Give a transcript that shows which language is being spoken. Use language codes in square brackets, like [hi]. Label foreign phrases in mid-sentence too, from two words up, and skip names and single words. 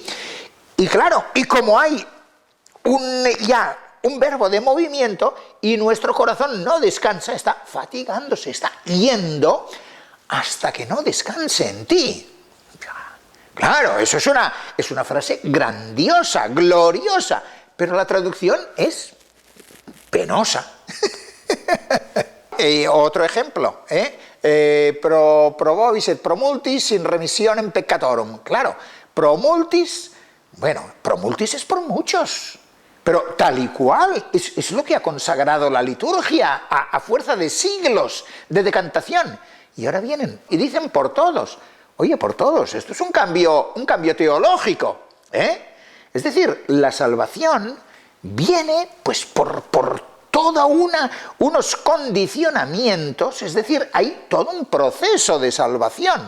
[es] Y claro, y como hay un verbo de movimiento y nuestro corazón no descansa, está fatigándose, está yendo hasta que no descanse en ti. Claro, eso es una frase grandiosa, gloriosa, pero la traducción es penosa. Otro ejemplo, [la] pro vobis et pro multis in remissionem peccatorum. [es] Claro, [la] pro multis, [es] bueno, [la] pro multis [es] es por muchos. Pero tal y cual, es lo que ha consagrado la liturgia a fuerza de siglos de decantación. Y ahora vienen y dicen por todos. Oye, por todos, esto es un cambio teológico, ¿eh? Es decir, la salvación viene pues por toda unos condicionamientos, es decir, hay todo un proceso de salvación.